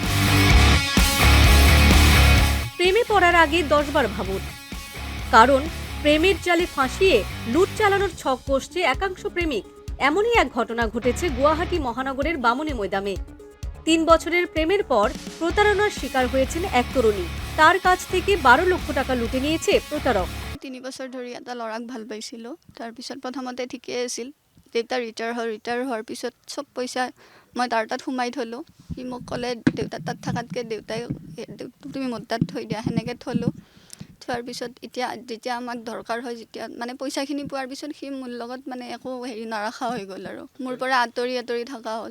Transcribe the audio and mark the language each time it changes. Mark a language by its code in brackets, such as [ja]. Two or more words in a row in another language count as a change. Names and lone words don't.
[bn] প্রেমে পড়ার আগে 10 বার ভাবুন, কারণ প্রেমের জালে ফাঁসিয়ে লুট চালানোর ছক কষছে একাংশ প্রেমিক। এমনই এক ঘটনা ঘটেছে গুয়াহাটি মহানগরের বামুনী ময়দানে। 3 বছরের প্রেমের পর প্রতারণার শিকার হয়েছেন এক তরুণী। তার কাছ থেকে 12 লক্ষ টাকা লুটে নিয়েছে প্রতারক। [as] 3 বছৰ ধৰি এটা ল'ৰাক ভাল পাইছিলো। তাৰপিছত প্ৰথমতে ঠিকেই আছিল। দেউতা ৰিটায়াৰ হোৱাৰ পিছত চব পইচা মই তাৰ তাত সোমাই থলো। সি মোক ক'লে দেউতাৰ তাত থকাতকৈ দেউতাই তুমি মোৰ তাত থৈ দিয়া, সেনেকৈ থলো। থোৱাৰ পিছত এতিয়া যেতিয়া আমাক দৰকাৰ হয়, যেতিয়া মানে পইচাখিনি পোৱাৰ পিছত সি মোৰ লগত মানে একো হেৰি নাৰাখা হৈ গ'ল আৰু মোৰ পৰা আঁতৰি থকা হ'ল।